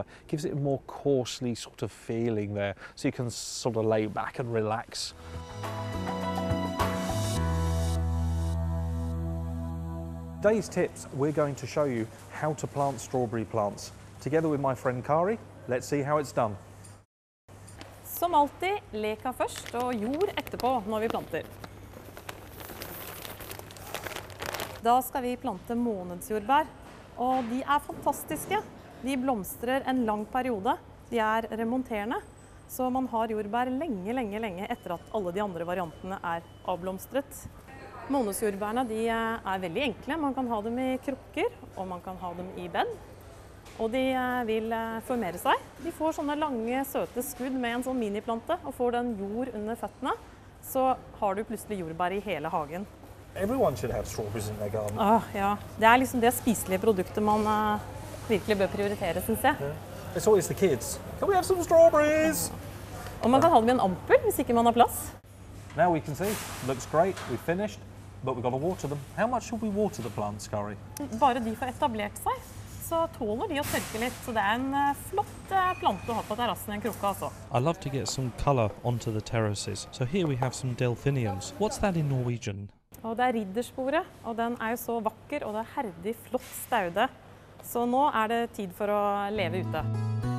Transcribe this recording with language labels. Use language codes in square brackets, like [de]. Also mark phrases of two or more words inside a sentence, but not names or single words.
[en] It gives it a more coarsely sort of feeling there, so you can sort of lay back and relax. Today's tips, we're going to show you how to plant strawberry plants. Together with my friend Kari, let's see how it's done. [no] Som alltid, leka først og jord etterpå når vi planter. Da skal vi plante månedsjordbær, og de er fantastiske. De blomstrer en lang periode. De er remonterende, så man har jordbær lenge etter at alle de andre variantene er avblomstret. Månedsjordbærene de er veldig enkle. Man kan ha dem i krukker, og man kan ha dem i bed. Og de vil formere seg. De får sånne lange, søte skudd med en sånn miniplante, og får den jord under føttene, så har du plutselig jordbær i hele hagen. [en] Everyone should have strawberries in their garden. [no] Ja, det er liksom det spiselige produktet man virkelig bør prioritere, synes jeg. [en] Yeah. It's always the kids. Can we have some strawberries? [no] Og man kan ha dem i en ampel, hvis ikke man har plass. [en] Now we can see, looks great, we've finished, but we've got to water them. How much should we water the plants, Kari? [no] Bare de får etablert seg, så tåler de å tørke litt. Så det er en flott plante å ha på terrassen i en krukke, altså. [en] I love to get some colour onto the terraces. So here we have some delphiniums. What's that in Norwegian? [no] Og det er riddersporet, og den er jo så vakker, og det er herdig flott staude. Så nå er det tid for å leve ute.